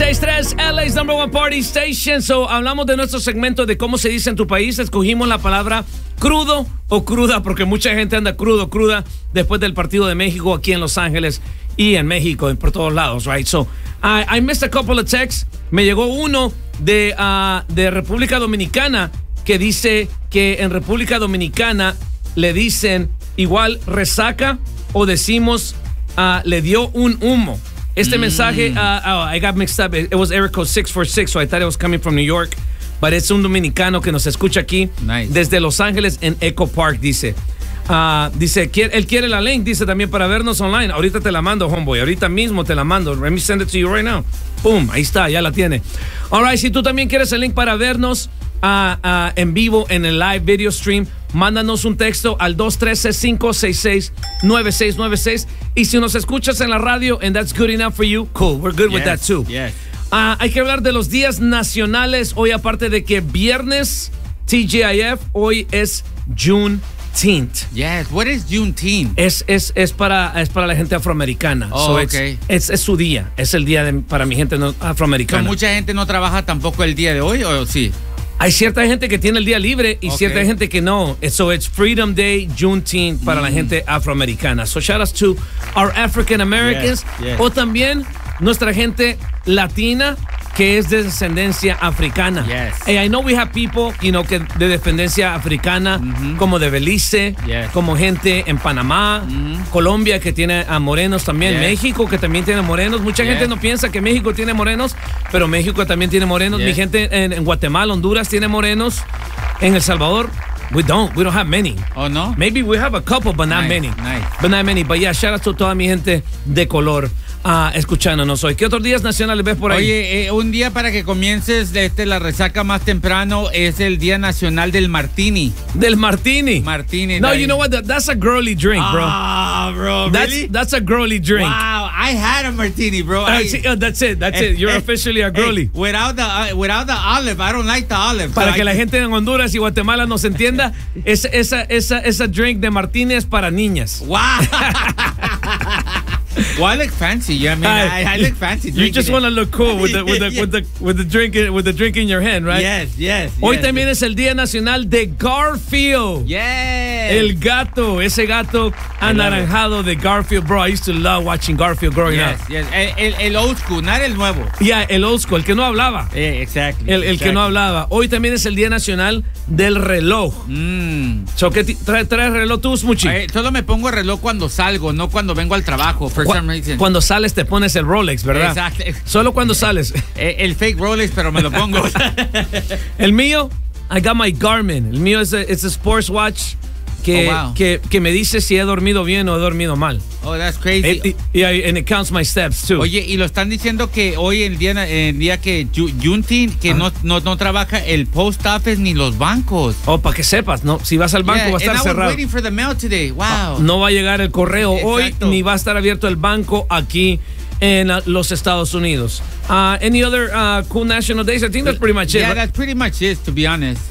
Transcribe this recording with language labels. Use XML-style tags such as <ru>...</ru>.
<en>LA's number one party station.</en> <es>So hablamos de nuestro segmento de cómo se dice en tu país. Escogimos la palabra crudo o cruda, porque mucha gente anda crudo, cruda, después del partido de México aquí en Los Ángeles y en México, y por todos lados, right?</es> <en>So, I missed a couple of texts.</en> <es>Me llegó uno de República Dominicana, que dice que en República Dominicana le dicen igual resaca, o decimos le dio un humo. Este mensaje,</es> <en>I got mixed up. It was Eric Code 646, so I thought it was coming from New York.</en> <es>But es un dominicano que nos escucha aquí. Nice. Desde Los Ángeles en Echo Park, dice. Dice, él quiere la link, dice, también para vernos online. Ahorita te la mando, homeboy. Ahorita mismo te la mando.</es> <en>Let me send it to you right now.</en> <es>Boom, ahí está, ya la tiene.</es> <en>All right,</en> <es>si tú también quieres el link para vernos en vivo en el live video stream, mándanos un texto al 213-566-9696. Y si nos escuchas en la radio</es> <en>and that's good enough for you, cool, we're good with that too. Yes.</en> <es>Hay que hablar de los días nacionales hoy, aparte de que viernes, TGIF, hoy es Juneteenth.</es> <en>Yes, what is Juneteenth?</en> <es>Es para la gente afroamericana.</es> <en>Oh, so ok.</en> <es>Es su día, es el día para mi gente afroamericana. ¿Mucha gente no trabaja tampoco el día de hoy o sí? Hay cierta gente que tiene el día libre y cierta gente que no.</es> <en>So it's Freedom Day,</en> <es>Juneteenth, para la gente afroamericana.</es> <en>So shout out to our African Americans. Yes, yes.</en> <es>O también nuestra gente latina que es de descendencia africana.</es> <en>Yes. Hey, I know we have people, you know,</en> <es>que de descendencia africana, como de Belice, como gente en Panamá, Colombia, que tiene a morenos también, México, que también tiene morenos. Mucha gente no piensa que México tiene morenos, pero México también tiene morenos. Mi gente en Guatemala, Honduras tiene morenos.</es> <en>En El Salvador, we don't have many. Oh, no. Maybe we have a couple, but not many. But not many. But yeah, shout out to</en> <es>toda mi gente de color. Escuchándonos hoy. ¿Qué otros días nacionales ves por ahí? Oye, un día para que comiences la resaca más temprano es el Día Nacional del Martini. ¿Del Martini? Martini.</es> <en>No, you know what? That's a girly drink, bro. Ah, bro, that's, really? That's a girly drink. Wow, I had a martini, bro. That's it. You're officially a girly. Hey, without the olive, I don't like the olive.</en> <es>Para que la gente en Honduras y Guatemala nos entienda, esa drink de martini es para niñas.</es> <en>Wow. Well, I look fancy. Yeah, you know I mean, I look fancy. You just want to look cool with the drink in your hand, right? Yes, yes.</en> <es>Hoy</es> <en>yes,</en> <es>también es el Día Nacional de Garfield.</es> <en>Yes.</en> <es>El gato, ese gato anaranjado de Garfield, bro.</es> <en>I used to love watching Garfield growing up. Yes. El old school, not el nuevo.</en> <es>Yeah, el old school, el que no hablaba.</es> <en>Yeah, exactly.</en> <es>El que no hablaba. Hoy también es el Día Nacional del reloj. So, ¿qué trae reloj tú, Smuchi? Solo me pongo el reloj cuando salgo, no cuando vengo al trabajo. Cuando sales te pones el Rolex, ¿verdad? Exacto. Solo cuando sales. El fake Rolex, pero me lo pongo. El mío,</es> <en>I got my Garmin.</en> <es>El mío es a sports watch que me dice si he dormido bien o he dormido mal.</es> <en>Oh, that's crazy. And it counts my steps, too.</en> <es>Oye, y lo están diciendo que hoy el día que Juneteenth, que no trabaja el post office ni los bancos. Oh, para que sepas, ¿no? Si vas al banco, va a estar cerrado.</es> <en>Waiting for the mail today. Wow.</en> <es>No va a llegar el correo hoy, ni va a estar abierto el banco aquí en los Estados Unidos.</es> <en>Any other cool national days? I think that's pretty much it. Yeah, that's pretty much it, to be honest.</en>